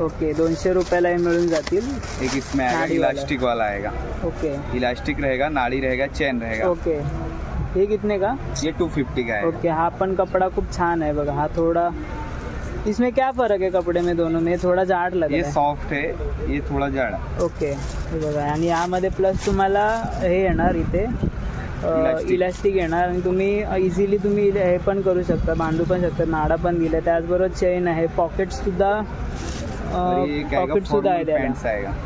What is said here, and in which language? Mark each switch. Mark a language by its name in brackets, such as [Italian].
[Marathi] Okay, 200 रुपयाला हे मिळून जातील. [Hindi] एक इसमें आएगा इलास्टिक वाला आएगा. ओके, इलास्टिक रहेगा, नाड़ी रहेगा, चेन रहेगा. ओके. हे कितने का? ये 250 का है. [Marathi] ओके, हा पण कपडा खूप छान आहे बघा. हा थोडा, [Hindi] इसमें क्या फर्क है कपड़े में दोनों में? थोड़ा जाड लग ये रहा है. सॉफ्ट है, ये थोड़ा जाड. [Marathi] ओके, हे बघा. आणि यामध्ये प्लस तुम्हाला हे येणार इथे इलास्टिक येणार आणि तुम्ही इझिली तुम्ही हे पण करू शकता, बांधू पण शकता. नाडा पण दिला, त्याचबरोबर चेन आहे, पॉकेट सुद्धा आहे त्याला.